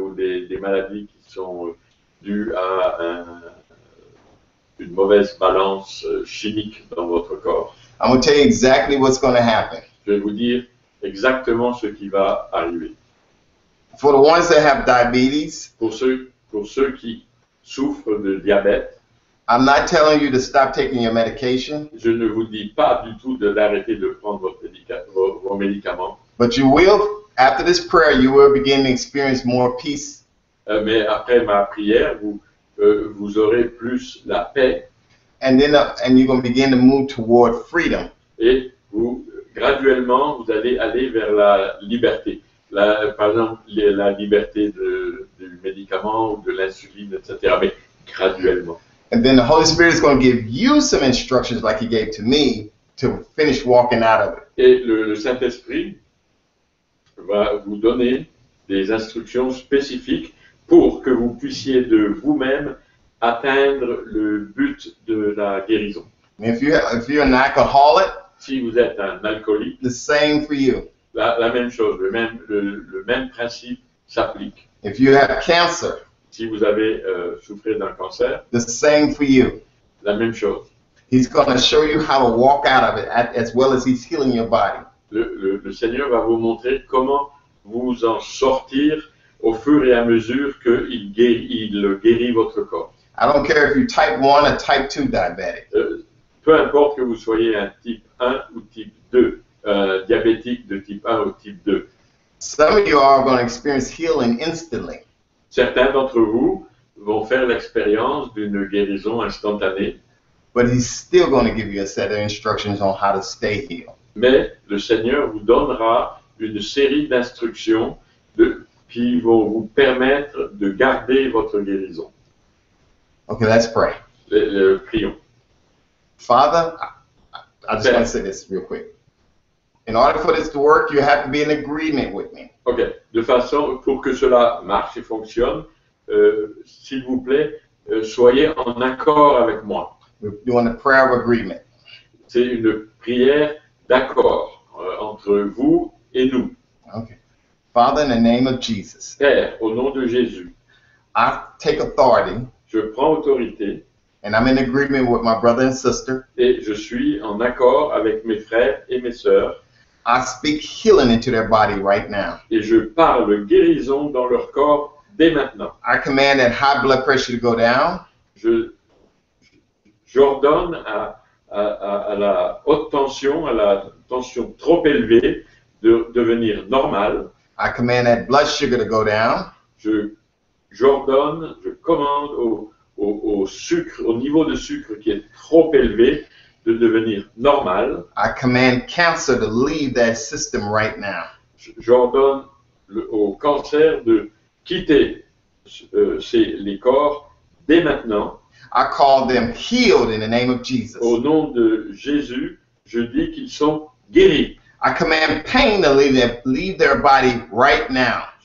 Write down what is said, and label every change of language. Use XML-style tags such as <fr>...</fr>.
<fr>ou des maladies qui sont dues à une mauvaise balance chimique dans votre corps.</fr> <en>I'm going to tell you exactly what's going to happen.</en> <fr>Je vais vous dire exactement ce qui va arriver.</fr> <en>For the ones that have diabetes,</en> <fr>Pour ceux qui souffrent de diabète,</fr> <en>I'm not telling you to stop taking your medication,</en> <fr>je ne vous dis pas du tout d'arrêter de prendre vos médicaments,</fr> <en>but you will, after this prayer, you will begin to experience more peace.</en> <fr>mais après ma prière, vous aurez plus la paix</fr> <en>And you're going to begin to move toward freedom.</en> <fr>et graduellement, vous allez aller vers la liberté. Par exemple, la liberté du médicament ou de l'insuline, etc. Mais graduellement.</fr> <en>And then the Holy Spirit is going to give you some instructions like He gave to me to finish walking out of it.</en> <fr>Et le Saint-Esprit va vous donner des instructions spécifiques pour que vous puissiez de vous-même atteindre le but de la guérison.</fr> <en>And if you're an alcoholic,</en> <fr>Si vous êtes un alcoolique,</fr> <en>the same for you.</en> <fr>la même chose, le même principe s'applique.</fr> <en>If you have cancer,</en> <fr>Si vous avez souffert d'un cancer,</fr> <en>the same for you.</en> <fr>la même chose.</fr> <en>He's going to show you how to walk out of it as well as He's healing your body.</en> <fr>Le Seigneur va vous montrer comment vous en sortir au fur et à mesure qu'il guérit votre corps.</fr> <en>I don't care if you're type 1 or type 2 diabetic.</en> <fr>Peu importe que vous soyez un type 1 ou type 2, diabétique de type 1 ou type 2.</fr> <en>Some of you are going to experience healing instantly.</en> <fr>Certains d'entre vous vont faire l'expérience d'une guérison instantanée,</fr> <en>But He's still going to give you a set of instructions on how to stay healed.</en> <fr>mais le Seigneur vous donnera une série d'instructions qui vont vous permettre de garder votre guérison.</fr> <en>Okay, let's pray.</en> <fr>Prions.</fr> <en>Father, I just want to say this real quick. In order for this to work, you have to be in agreement with me.</en> <fr>Ok, de façon, pour que cela marche et fonctionne, s'il vous plaît, soyez en accord avec moi.</fr> <en>We're doing a prayer of agreement.</en> <fr>C'est une prière d'accord entre vous et nous.</fr> <en>Okay. Father, in the name of Jesus,</en> <fr>Père, au nom de Jésus,</fr> <en>I take authority</en> <fr>je prends autorité</fr> <en>and I'm in agreement with my brother and sister.</en> <fr>et je suis en accord avec mes frères et mes sœurs</fr> <en>I speak healing into their body right now.</en> <fr>et je parle guérison dans leur corps dès maintenant.</fr> <en>I command that high blood pressure to go down.</en> <fr>J'ordonne à la haute tension, à la tension trop élevée de devenir normale.</fr> <en>I command that blood sugar to go down.</en> <fr>Je commande au sucre, au niveau de sucre qui est trop élevé, de devenir normal.</fr> <en>I command cancer to leave that system right now.</en> <fr>J'ordonne au cancer de quitter les corps dès maintenant.</fr> <en>I call them healed in the name of Jesus.</en> <fr>Au nom de Jésus, je dis qu'ils sont guéris.</fr> <en>I command pain to leave their body right now.</en>